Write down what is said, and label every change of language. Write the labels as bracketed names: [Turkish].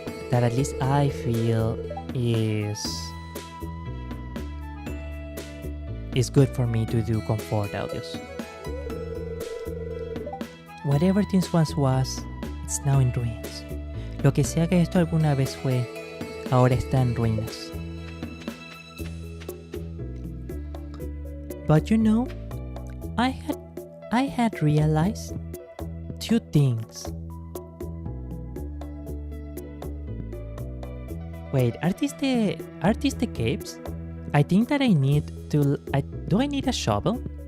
[English] that at least I feel is good for me to do comfort audios. Whatever this once was, it's now in ruins. [Spanish] Lo que sea que esto alguna vez fue, ahora está en ruinas. [English] But you know, I had realized two things. Wait, are these the caves? I think that I need to... do I need a shovel?